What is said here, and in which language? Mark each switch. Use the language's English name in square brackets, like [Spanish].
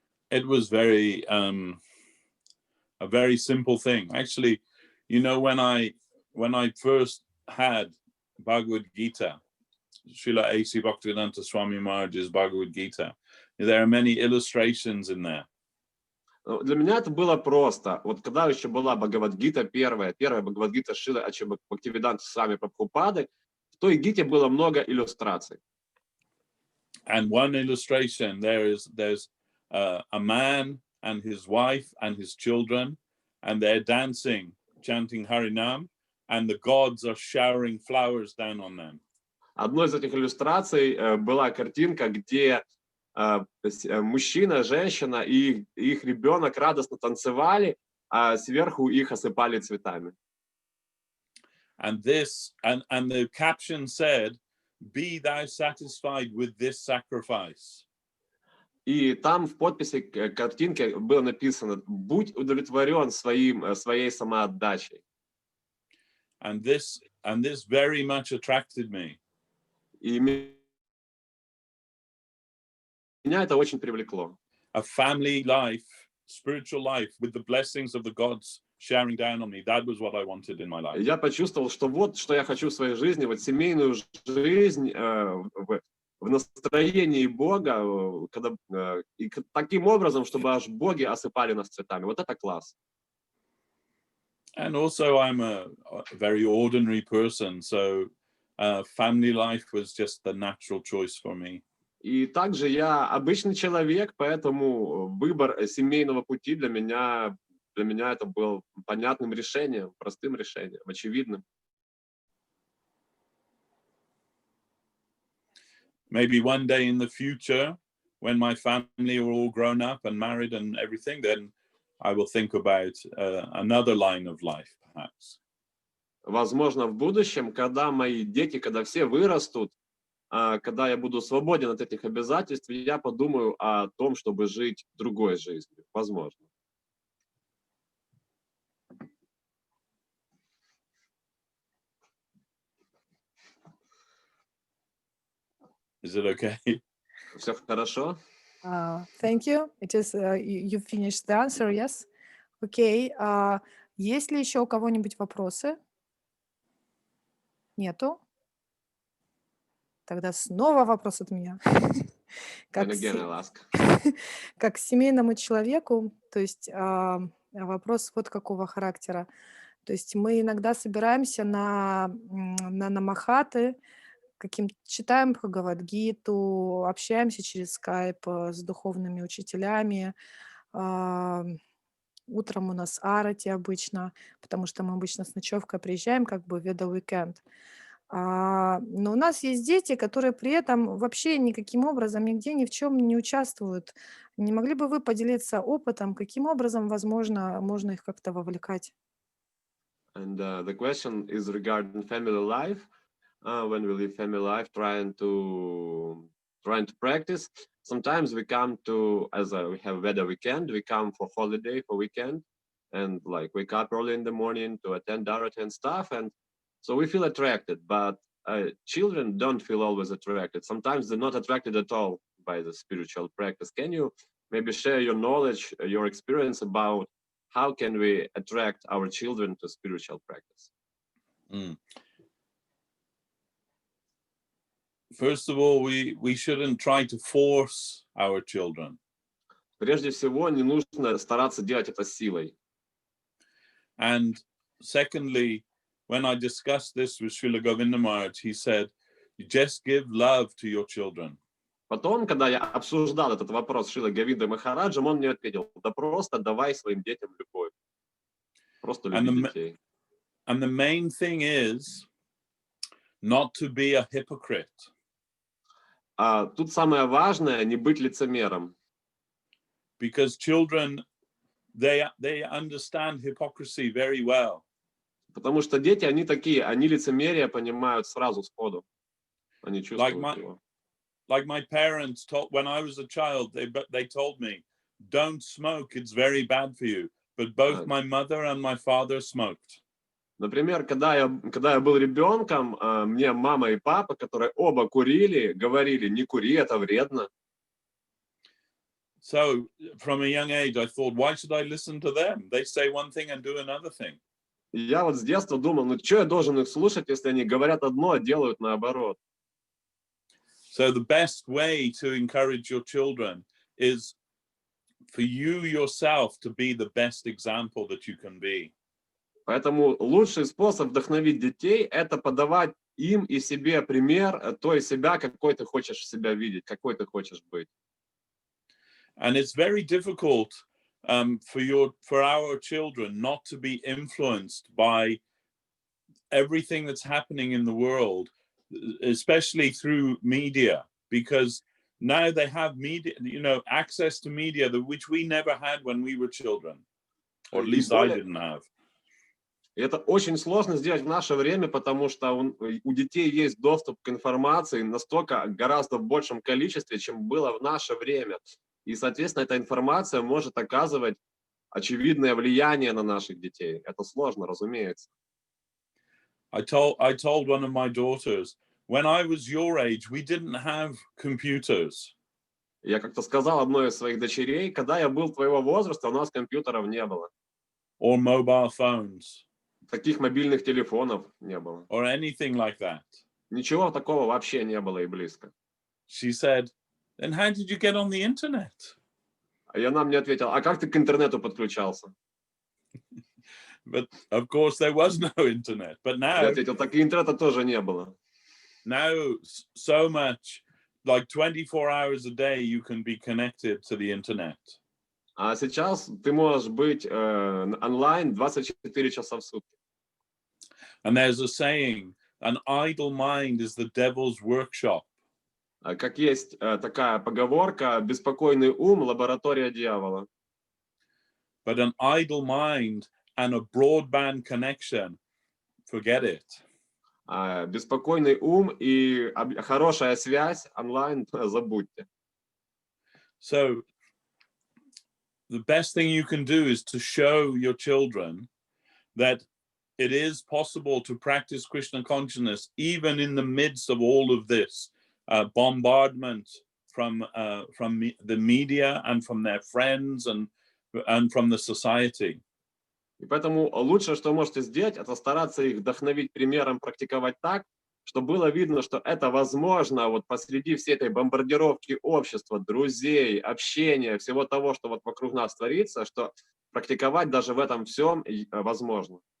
[English] It was a very simple thing. Actually, you know, when I first had Bhagavad-Gita, Srila A.C. Bhaktivedanta Swami Maharaj's Bhagavad-Gita, there are many illustrations in there. [Russian] Для меня это было просто. Вот когда еще была Бхагавад-Гита первая Бхагавад-Гита Шрилы Бхактивиданта Свами Прабхупады, в той гите было много иллюстраций. [English] And one illustration, there's a man and his wife and his children, and they're dancing, chanting Harinam, and the gods are showering flowers down on them. [Russian] Одной из этих иллюстраций была картинка, где мужчина, женщина и их ребенок радостно танцевали, а сверху их осыпали цветами. [English] And the caption said, "Be thou satisfied with this sacrifice." [Russian] И там в подписи картинки было написано: «Будь удовлетворен своей самоотдачей». [English] And this very much attracted me. [Russian] И меня это очень привлекло. [English] A family life, spiritual life, with the blessings of the gods showering down on me. That was what I wanted in my life. [Russian] Я почувствовал, что вот что я хочу в своей жизни, вот семейную жизнь в настроении Бога, и таким образом, чтобы аж боги осыпали нас цветами. Вот это класс. [English] And also, I'm a very ordinary person, so family life was just the natural choice for me. [Russian] И также я обычный человек, поэтому выбор семейного пути для меня это был понятным решением, простым решением, очевидным. [English] Maybe one day in the future, when my family are all grown up and married and everything, then I will think about another line of life, perhaps. [Russian] Возможно, в будущем, когда мои дети, когда все вырастут, когда я буду свободен от этих обязательств, я подумаю о том, чтобы жить другой жизнью, возможно. [English] Is it okay? [Russian] Все хорошо? [English] Thank you. It is, you finished the answer, yes? [Russian] Окей. Есть ли еще у кого-нибудь вопросы? Нету? Тогда снова вопрос от меня. [English] And again, I'll ask. [Russian] Как семейному человеку, то есть вопрос вот какого характера. То есть мы иногда собираемся на намахаты, читаем Бхагавад-Гиту, общаемся через скайп с духовными учителями. Утром у нас арати обычно, потому что мы обычно с ночевкой приезжаем, как бы Веда-уикенд. Но у нас есть дети, которые при этом вообще никаким образом нигде ни в чем не участвуют. Не могли бы вы поделиться опытом, каким образом, возможно, можно их как-то вовлекать? [English] And the question is regarding family life. When we live family life, trying to practice. Sometimes we come to, as we have Veda weekend, we come for holiday, for weekend, and like wake up early in the morning to attend Dharata and stuff. And so we feel attracted, but children don't feel always attracted. Sometimes they're not attracted at all by the spiritual practice. Can you maybe share your knowledge, your experience about how can we attract our children to spiritual practice? First of all, we shouldn't try to force our children. [Russian] Прежде всего, не нужно стараться делать это силой. [English] And secondly, when I discussed this with Srila Govinda Maharaj, he said, you just give love to your children. [Russian] Потом, когда я обсуждал этот вопрос с Шрилой Говиндой Махараджем, он мне ответил, да просто давай своим детям любовь. Просто люби детей. [English] And the main thing is not to be a hypocrite. [Russian] Тут самое важное не быть лицемером. [English] Because children, they understand hypocrisy very well. [Russian] Потому что дети, они такие, они лицемерие понимают сразу сходу. Они чувствуют его. [English] Like my parents told, when I was a child, they told me, don't smoke, it's very bad for you. But both my mother and my father smoked. [Russian] Например, когда я был ребенком, мне мама и папа, которые оба курили, говорили, не кури, это вредно. [English] So from a young age, I thought, why should I listen to them? They say one thing and do another thing. [Russian] И я вот с детства думал, ну что я должен их слушать, если они говорят одно, а делают наоборот. [English] So the best way to encourage your children is for you yourself to be the best example that you can be. [Russian] Поэтому лучший способ вдохновить детей – это подавать им и себе пример той себя, какой ты хочешь себя видеть, какой ты хочешь быть. [English] And it's very difficult for our children not to be influenced by everything that's happening in the world, especially through media, because now they have media, access to media which we never had when we were children, or at least I didn't have. [Russian] И это очень сложно сделать в наше время, потому что у детей есть доступ к информации настолько гораздо в большем количестве, чем было в наше время. И, соответственно, эта информация может оказывать очевидное влияние на наших детей. Это сложно, разумеется. [English] I told one of my daughters, when I was your age, we didn't have computers. [Russian] Я как-то сказал одной из своих дочерей, когда я был твоего возраста, у нас компьютеров не было. [English] Or mobile phones. [Russian] Таких мобильных телефонов не было. [English] Or anything like that. [Russian] Ничего такого вообще не было и близко. [English] She said, then how did you get on the internet? [Russian] И она мне ответила, а как ты к интернету подключался? [English] But of course there was no internet. But now, [Russian] я ответил, так и интернета тоже не было. [English] Now so much, like 24 hours a day, you can be connected to the internet. [Russian] А сейчас ты можешь быть онлайн 24 часа в сутки. [English] And there's a saying, an idle mind is the devil's workshop. [Russian] Как есть такая поговорка, беспокойный ум – лаборатория дьявола. [English] But an idle mind and a broadband connection, forget it. [Russian] Беспокойный ум и хорошая связь онлайн забудьте. [English] So the best thing you can do is to show your children that it is possible to practice Krishna consciousness even in the midst of all of this bombardment from the media and from their friends and from the society. [Russian] И поэтому лучшее, что вы можете сделать, это стараться их вдохновить примером, практиковать так, чтобы было видно, что это возможно вот посреди всей этой бомбардировки общества, друзей, общения, всего того, что вот вокруг нас творится, что практиковать даже в этом всем возможно.